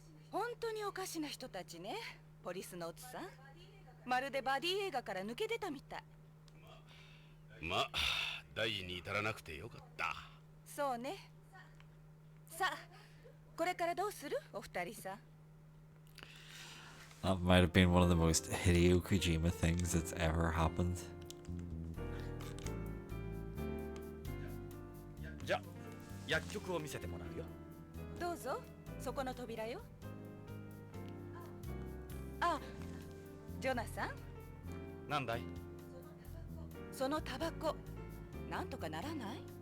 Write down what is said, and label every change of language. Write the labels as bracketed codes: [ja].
[ja] 本当におかしな人たちね、ポリスノーツさん。まるでバディ映画から抜け出たみたい。まあ、大事に至らなくてよかった。そうね。さあ、これからどうするお二人さん。 [en] That might have been one of the most Hideo Kojima things that's ever happened. [ja] じゃあ、薬局を見せてもらうよ。どうぞ、そこの扉よ。あ、ジョナサン、なんだい？そのタバコ、なんとかならない？